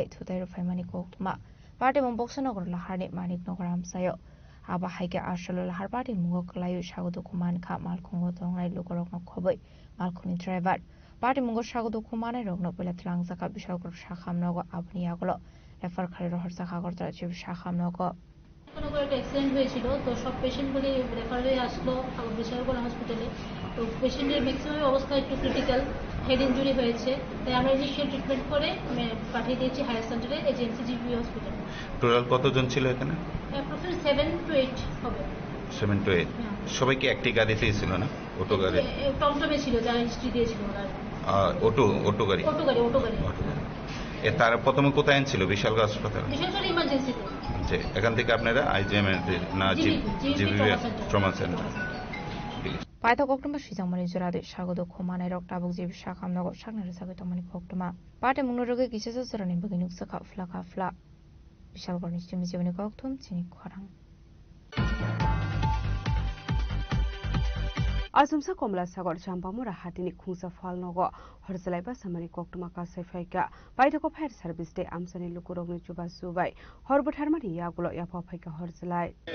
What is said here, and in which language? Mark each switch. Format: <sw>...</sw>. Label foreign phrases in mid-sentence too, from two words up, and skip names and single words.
<trp>thutai rufaimani koktuma party mong boksanago laharni manik nogram sayo aba haike ashalo lahar party mungo klayu shagodo kuman kha malkhungo tongnai lukorokno khoboi malkhuni driver party mungo shagodo kumanai rokno pela tlang jaka bishalkor shakham nogo abni yagulo refer khari rohor jaka gortara jib shakham nogo</trp> <bn>কোনো একটা অ্যাক্সিডেন্ট হয়েছিল তো সব পেশেন্টগুলি রেফার হয়ে আসলো বিশালগড় হসপিটালে তো পেশেন্টের ম্যাক্সিমাম অবস্থা একটু ক্রিটিক্যাল</bn> <en>head injury</en> <bn>হয়েছে তাই আমরা</bn> <en>initial treatment</en> <bn>করে পাঠিয়ে দিয়েছি</bn> <en>higher centre agency GB Hospital</en> <bn>টোটাল কতজন ছিল এখানে</bn> <en>approximate 7 to 8</en> <bn>হবে 7 to 8 সবাই কি একটি গাড়িতেই ছিল না অটো গাড়ি টমটমে ছিল যারা হিস্ট্রি দিয়েছিল ওরা অটো গাড়ি তার প্রথমে কোথায় আনছিল বিশালগড় হাসপাতাল বিশালগড় ইমার্জেন্সিতে এখান থেকে আপনারা আইজিএম না জিবি</bn> <en>trauma centre</en> <trp>Paita koktuma shizangmani jurade shagodo khomanai rok tabuk jibi shakham nogo shaknare sagai tomani koktuma pate munoroge kisesa sarani baginuk saka flaka fla bishalgor nishimi jibani koktum chini khorang Asumsa Komla Sagar Champamura Hatini Khungsa Falnogo, Horsalaiba Samani Koktuma Kasaifaika, Paitako</trp> <en>Fire Service</en> <trp>Day Amsani Lukurogni Chuba Subai, Horbut Harmani Yagulo Yapopaika Horsalai.</trp>